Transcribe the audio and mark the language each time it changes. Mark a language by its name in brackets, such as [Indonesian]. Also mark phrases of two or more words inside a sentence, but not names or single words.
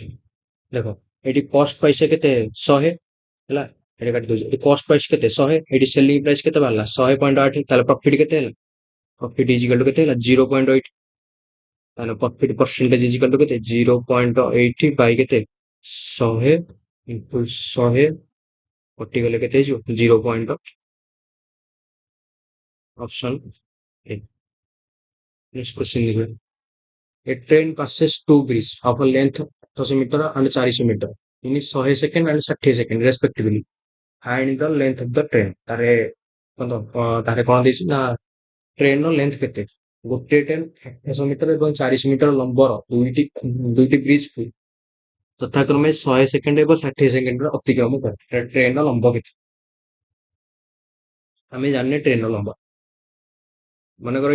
[Odia] ଦେଖ ଏଠି [English] cost price [Odia] କେତେ 100 ହେଲା ଏଠି କାଟି ଦଉଛି ଏଠି [English] cost price [Odia] କେତେ 100 ଏଠି [English] selling price [Odia] କେତେ ବାହାରିଲା 100.8 ତାହେଲେ ପ୍ରଫିଟ୍ କେତେ ହେଲା [English] profit is equal to [Odia] କେତେ ହେଲା 0.8 ତାହେଲେ [English] profit percentage is equal to [Odia] କେତେ 0.8 ବାଇ କେତେ 100 ଇଣ୍ଟୁ 100 କଟିଗଲେ କେତେ ହେଇଯିବ 0. [English] option A next question ଦେଖିବା A train passes two bridges of a length 800 meter and 400 meter in 100 second and 60 second respectively. Find the length of the train. [Odia] ତାରେ କଣ ଦେଇଛି ନା ଟ୍ରେନର ଲେନ୍ଥ କେତେ ଗୋଟେ ଟ୍ରେନ 800 ମିଟର ଏବଂ 400 ମିଟର ଲମ୍ବର ଦୁଇଟି ବ୍ରିଜକୁ ଯଥାକ୍ରମେ 100 ସେକେଣ୍ଡ ଏବଂ 60 ସେକେଣ୍ଡରେ ଅତିକ୍ରମ କରେ ଟ୍ରେନର ଲମ୍ବ କେତେ ଆମେ ଜାଣିନେ ଟ୍ରେନର ଲମ୍ବ ମନେକର